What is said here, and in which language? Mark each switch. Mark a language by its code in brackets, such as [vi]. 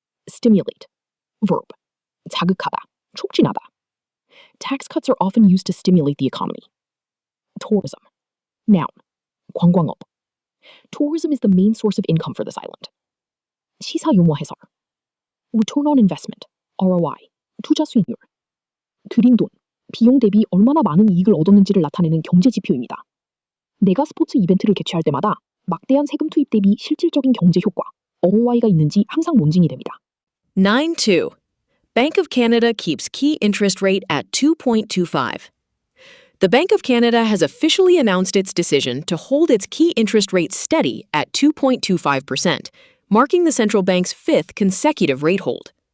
[ko] Stimulate. Verb. 자극하다, 촉진하다. [en] Tax cuts are often used to stimulate the economy. Tourism. Noun. 관광업. Tourism is the main source of income for this island. [ko] 시사 용어 해설. [en] Return on investment, ROI, 투자 수익률. [ko] 들인 돈, 비용 대비 얼마나 많은 이익을 얻었는지를 나타내는 경제 지표입니다. 내가 스포츠 이벤트를 개최할 때마다 막대한 세금 투입 대비 실질적인 경제 효과, ROI가 있는지 항상 논증이 됩니다. [en] 9.2. Bank of Canada keeps key interest rate at 2.25. The Bank of Canada has officially announced its decision to hold its key interest rate steady at 2.25%, marking the central bank's fifth consecutive rate hold.